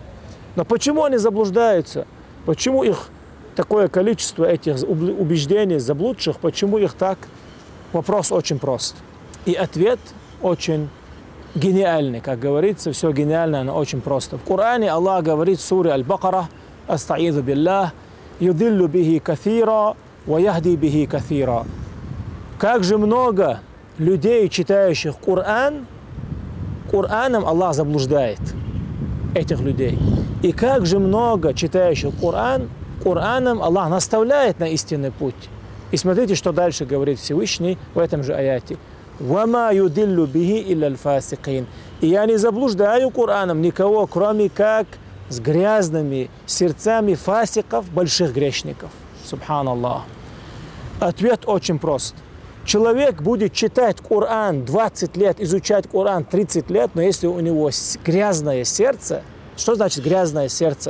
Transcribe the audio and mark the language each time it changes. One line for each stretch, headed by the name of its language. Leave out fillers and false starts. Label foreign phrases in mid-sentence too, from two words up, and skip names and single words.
Russian: Но почему они заблуждаются? Почему их такое количество, этих убеждений заблудших, почему их так? Вопрос очень прост. И ответ очень гениальны. Как говорится, все гениально, оно очень просто. В Коране Аллах говорит в суре Аль-Бакара:
Arabic: «أستعيذ بالله يضل به كافرا و يهدي به كافرا».
Russian: Как же много людей, читающих Коран, Кораном Аллах заблуждает этих людей. И как же много читающих Коран, Кораном Аллах наставляет на истинный путь. И смотрите, что дальше говорит Всевышний в этом же аяте.
Arabic: «وما يضل به إلا الفاسقين».
Russian: И я не заблуждаю Кораном никого, кроме как с грязными сердцами фасиков, больших грешников. Субханаллах. Ответ очень прост. Человек будет читать Коран 20 лет, изучать Коран 30 лет, но если у него грязное сердце, что значит грязное сердце?